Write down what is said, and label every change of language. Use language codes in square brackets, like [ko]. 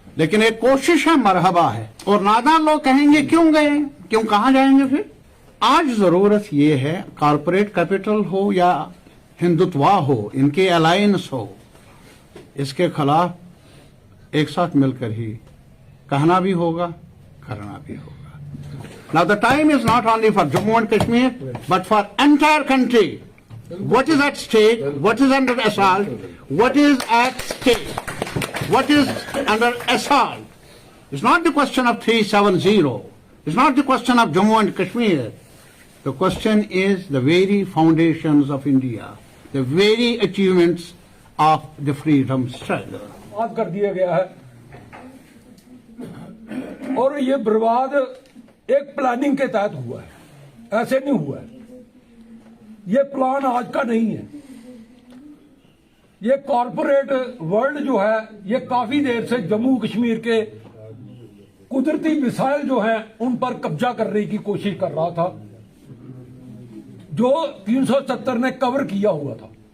[hi] लेकिन एक कोशिश है, मरहबा है। और नादान लोग कहेंगे क्यों गए, क्यों, कहां जाएंगे फिर? आज जरूरत ये है, कॉरपोरेट कैपिटल हो या हिंदुत्वा हो, इनके अलायंस हो, इसके खिलाफ एक साथ मिलकर ही कहना भी होगा, करना भी होगा। [en] Now the time is not only for Jammu and Kashmir, but for entire country. What is at stake? What is under assault? What is at stake? What is under assault? It's not the question of 370. It's not the question of Jammu and Kashmir. The question is the very foundations of India, the very achievements of the freedom struggle. [hi] बर्बाद कर दिया गया है, और ये बर्बाद एक planning के तहत हुआ है, ऐसे नहीं हुआ है। ये प्लान आज का नहीं है। ये कॉरपोरेट वर्ल्ड जो है, ये काफी देर से जम्मू कश्मीर के कुदरती मिसाइल जो हैं उन पर कब्जा करने की कोशिश कर रहा था, जो 370 ने कवर किया हुआ था।